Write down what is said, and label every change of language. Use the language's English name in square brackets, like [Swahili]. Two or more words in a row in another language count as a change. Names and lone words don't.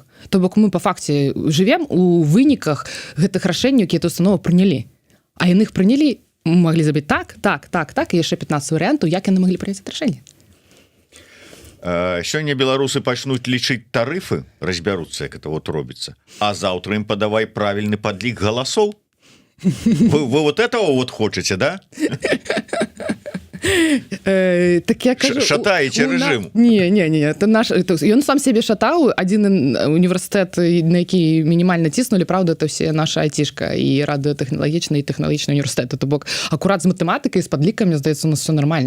[Belarusian] То бок мы па факце жывем у выніках гэтых рашэнняў, якія установы прынялі. А яны іх прынялі, маглі забіць так, і яшчэ 15 варыянтаў, як яны маглі прыняць рашэнне. Сёння беларусы пачнуць лічыць тарыфы, разбяруцца, як [Russian] это вот [Belarusian] робіцца, а заўтра ім падавай правільны падлік галасоў. [Russian] Вы вот этого вот хочаце, да? [Belarusian] Так я кажу, шатаеце рэжым. Не, ён сам сябе шатаў. Адзін універсітэт, на які мінімальна ціснулі, праўда, [Russian] это все наша [Belarusian] айцішка і радыётэхналагічны і тэхналагічны універсітэт. То бок акурат з матэматыкай, з падлікамі, здаецца, у нас [Russian] все нормально.